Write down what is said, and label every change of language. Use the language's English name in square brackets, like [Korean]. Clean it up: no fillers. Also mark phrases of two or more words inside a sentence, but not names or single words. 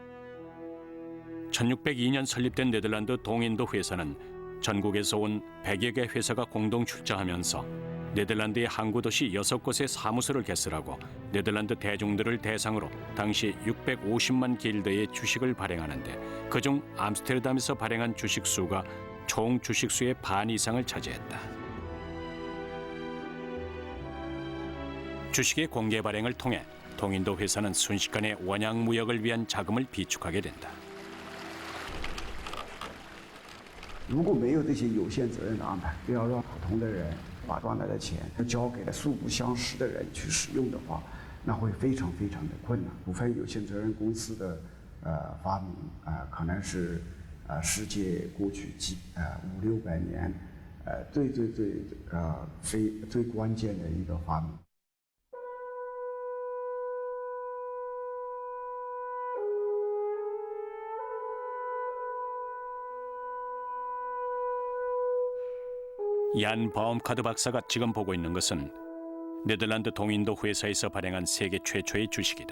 [Korean] 1602년 설립된 네덜란드 동인도 회사는 전국에서 온 100여 개 회사가 공동 출자하면서 네덜란드의 항구 도시 6곳의 사무소를 개설하고 네덜란드 대중들을 대상으로 당시 650만 길드의 주식을 발행하는데 그중 암스테르담에서 발행한 주식 수가 총 주식 수의 반 이상을 차지했다. 주식의 공개 발행을 통해 동인도 회사는 순식간에 원양 무역을 위한 자금을 비축하게 된다. [Chinese] 如果没有这些有限责任的安排，要让普通的人把赚来的钱交给了素不相识的人去使用的话，那会非常非常的困难。股份有限责任公司的发明可能是世界过去500-600年最关键的一个发明。 [Korean] 얀 바움카드 박사가 지금 보고 있는 것은 네덜란드 동인도 회사에서 발행한 세계 최초의 주식이다.